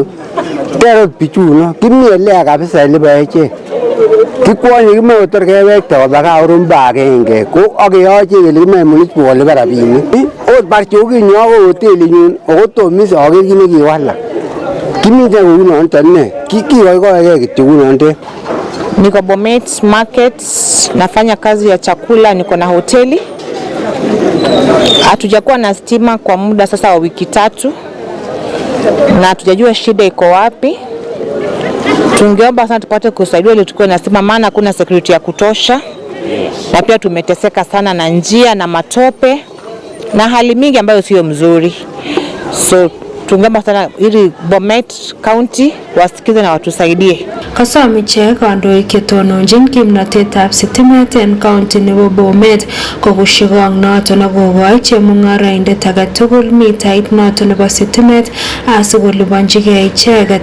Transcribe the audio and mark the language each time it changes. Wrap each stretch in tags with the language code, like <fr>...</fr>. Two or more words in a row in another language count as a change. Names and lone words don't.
<kln>Terot bichuno kimi elea kabisa elebo echek. Kikwonye kimoe kotor kewekta koba gaa romba agenge ko akeyoche kele kimoe municipal kolipan rabinik. Ot barchokinyo ako hotelinyun ako tomis aker kit nekiwalak. Kimiten kounoton ne kikoikoeke kityo kounotet.</kln> <sw>Niko Bomet Market, nafanya kazi ya chakula, niko na hoteli. Hatujakuwa na stima kwa muda sasa wa wiki 3 na hatujajua shida iko wapi. Tungeomba sana tupate kusaidiwa ili tukuwe na stima maana kuna security ya kutosha. Na pia tumeteseka sana na njia na matope na hali mingi ambayo sio mzuri. So tungeomba sana ili Bomet County wasikize na watusaidie.</sw> <kln>Kasom ichek kandoik chetononjin kimnatetab sitimet en county nebo Bomet kokushikong noton akokoi chemung'araindet age tugul mitait noton nebo sitimet asikolipanjigei icheket.</kln>